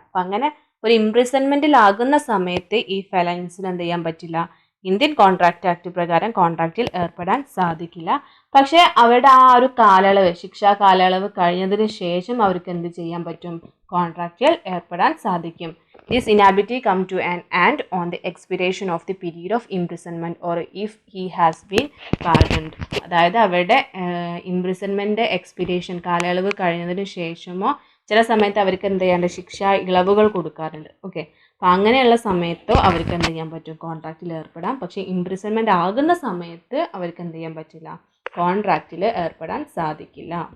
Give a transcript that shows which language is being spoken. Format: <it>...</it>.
<ml>അപ്പം അങ്ങനെ ഒരു ഇംപ്രിസൺമെൻറ്റിലാകുന്ന സമയത്ത് ഈ ഫെലൻസിന് എന്ത് ചെയ്യാൻ പറ്റില്ല ഇന്ത്യൻ കോൺട്രാക്ട് ആക്ട് പ്രകാരം കോൺട്രാക്റ്റിൽ ഏർപ്പെടാൻ സാധിക്കില്ല. പക്ഷേ അവരുടെ ആ ഒരു കാലയളവ് ശിക്ഷാ കാലയളവ് കഴിഞ്ഞതിന് ശേഷം അവർക്ക് എന്ത് ചെയ്യാൻ പറ്റും കോൺട്രാക്റ്റിൽ ഏർപ്പെടാൻ സാധിക്കും.</ml> <en>This inability come to an end on the expiration of the period of imprisonment or if he has been pardoned.</en> <ml>അതായത് അവരുടെ ഇംപ്രിസൺമെൻറ്റ് എക്സ്പിരേഷൻ കാലയളവ് കഴിഞ്ഞതിന് ശേഷമോ ചില സമയത്ത് അവർക്ക് എന്ത് ചെയ്യാണ്ട് ശിക്ഷാ ഇളവുകൾ കൊടുക്കാറുണ്ട്. ഓക്കെ, അപ്പോൾ അങ്ങനെയുള്ള സമയത്തോ അവർക്ക് എന്ത് ചെയ്യാൻ പറ്റും കോൺട്രാക്റ്റിൽ ഏർപ്പെടാം. പക്ഷേ ഇംപ്രിസൺമെൻറ്റ് ആകുന്ന സമയത്ത് അവർക്ക് എന്ത് ചെയ്യാൻ പറ്റില്ല കോൺട്രാക്റ്റിൽ ഏർപ്പെടാൻ സാധിക്കില്ല.</ml>